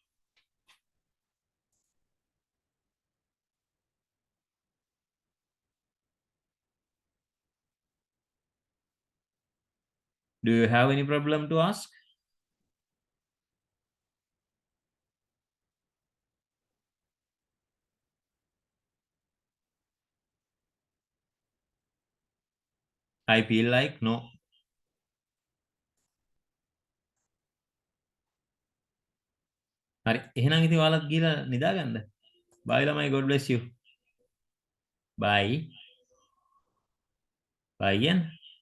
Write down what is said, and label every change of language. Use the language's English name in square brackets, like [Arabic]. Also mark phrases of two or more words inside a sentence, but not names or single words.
[English] Do you have any problem to ask? I feel like no. [Sinhala] හරි එහෙනම් ඉතින් ඔයාලත් ගිහලා නිදාගන්න. Bye ළමයි, [English] God bless you. Bye. Bye again.